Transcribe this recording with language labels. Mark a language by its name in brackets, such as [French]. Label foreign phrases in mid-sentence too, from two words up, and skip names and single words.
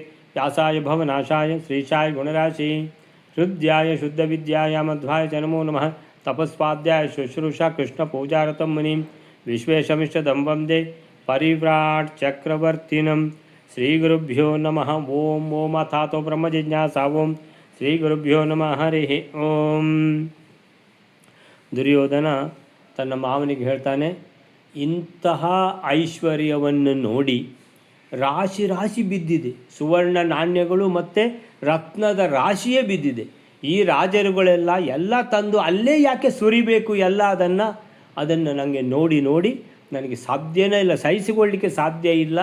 [Sanskrit] व्यासाय भवनाशाय श्रीशाय गुणराशि हृद्याय शुद्धविद्याय मध्वाय च नमो नमः। तपस्वाध्याय शुश्रूषा कृष्णपूजारतं मुनिं विश्वेशमिष्टदं वन्दे परिव्राट् चक्रवर्तिनं। श्रीगुरुभ्यो नमः। ओम ओम अथातो ब्रह्मजिज्ञासा। ओम श्रीगुरुभ्यो नमः। हरिः ओम। [Kannada] ದುರ್ಯೋಧನ ತನ್ನ ಮಾವನಿಗೆ ಹೇಳ್ತಾನೆ, ಇಂತಹ ಐಶ್ವರ್ಯವನ್ನು ನೋಡಿ ರಾಶಿ ರಾಶಿ ಬಿದ್ದಿದೆ, ಸುವರ್ಣ ನಾಣ್ಯಗಳು ಮತ್ತು ರತ್ನದ ರಾಶಿಯೇ ಬಿದ್ದಿದೆ. ಈ ರಾಜರುಗಳೆಲ್ಲ ಎಲ್ಲ ತಂದು ಅಲ್ಲೇ ಯಾಕೆ ಸುರಿಬೇಕು ಎಲ್ಲ ಅದನ್ನು ನನಗೆ ನೋಡಿ ನೋಡಿ ನನಗೆ ಸಾಧ್ಯನೇ ಇಲ್ಲ, ಸಹಿಸಿಕೊಳ್ಳಲಿಕ್ಕೆ ಸಾಧ್ಯ ಇಲ್ಲ.